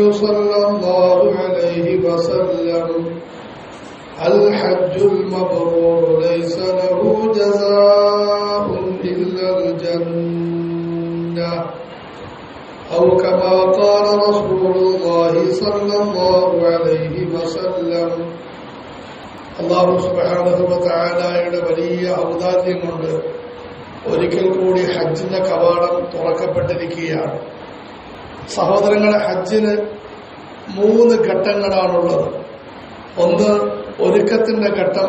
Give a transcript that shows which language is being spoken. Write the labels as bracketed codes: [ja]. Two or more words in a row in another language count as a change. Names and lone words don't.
[ar] صلى الله عليه وسلم الحج المبرور ليس له جزاء إلا الجنة أو كما قال رسول الله صلى الله عليه وسلم [ml] അല്ലാഹു സുബ്ഹാനഹു വ തആലയുടെ വലിയ ഔദാര്യം കൊണ്ട് ഒരിക്കൽ കൂടി ഹജ്ജിന്റെ കവാടം തുറക്കപ്പെട്ടിരിക്കുകയാണ്. സഹോദരങ്ങളെ, ഹജ്ജിന് 3 ഘട്ടങ്ങളാണുള്ളത്. ഒന്ന്, ഒരുക്കത്തിന്റെ ഘട്ടം.